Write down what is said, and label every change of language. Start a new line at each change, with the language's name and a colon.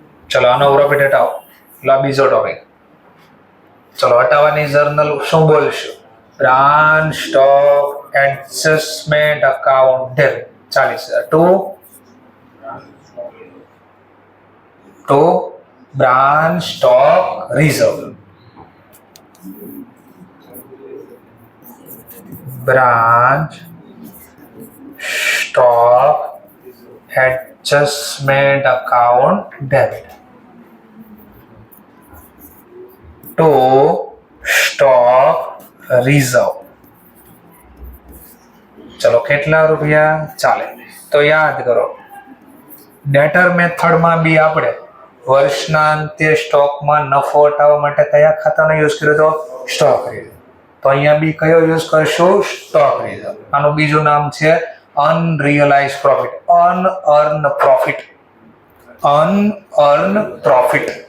Gujarati: ચલો આનો પ્રોફિટ હટાવો. એટલે બીજો ટોપિક. ચલો હટાવવાની જર્નલ શું બોલશું?
English: Branch stock adjustment account debit 40,000 to branch stock reserve. Branch stock adjustment account debit to stock reserve.
Gujarati: ચલો કેટલા રૂપિયા? ચાલે. તો યાદ કરો ડેટર મેથડમાં બી આપણે વર્ષના અંતે સ્ટોકમાં નફો હટાવવા માટે કયા ખાતાનો યુઝ કર્યો હતો? Stock reserve. તો અહીંયા બી કયો યુઝ કરશું? Stock reserve. આનું બીજું નામ છે અનરિયલાઇઝ પ્રોફિટ, અનઅર્ન પ્રોફિટ, અનઅર્ન પ્રોફિટ.